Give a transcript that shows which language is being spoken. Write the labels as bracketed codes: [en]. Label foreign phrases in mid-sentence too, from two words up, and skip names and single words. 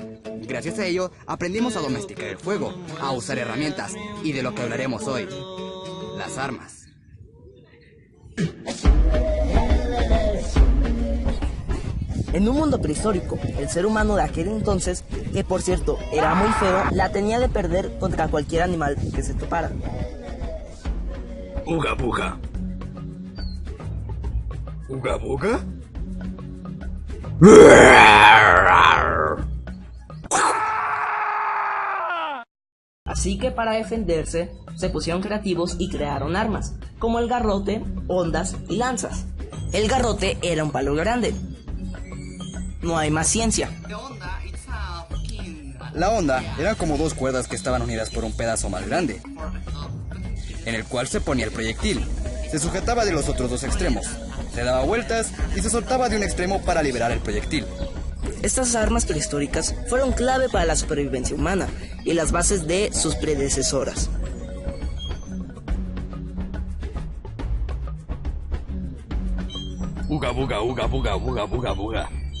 [es] Gracias a ello, aprendimos a domesticar el fuego, a usar herramientas y de lo que hablaremos hoy, las armas. En un mundo prehistórico, el ser humano de aquel entonces, que por cierto era muy feo, la tenía de perder contra cualquier animal que se topara. Uga buga. ¿Uga buga? Así que para defenderse, se pusieron creativos y crearon armas, como el garrote, hondas y lanzas. El garrote era un palo grande. No hay más ciencia. La honda eran como dos cuerdas que estaban unidas por un pedazo más grande, en el cual se ponía el proyectil. Se sujetaba de los otros dos extremos, se daba vueltas y se soltaba de un extremo para liberar el proyectil. Estas armas prehistóricas fueron clave para la supervivencia humana y las bases de sus predecesoras. Uga buga, uga buga, uga buga, buga.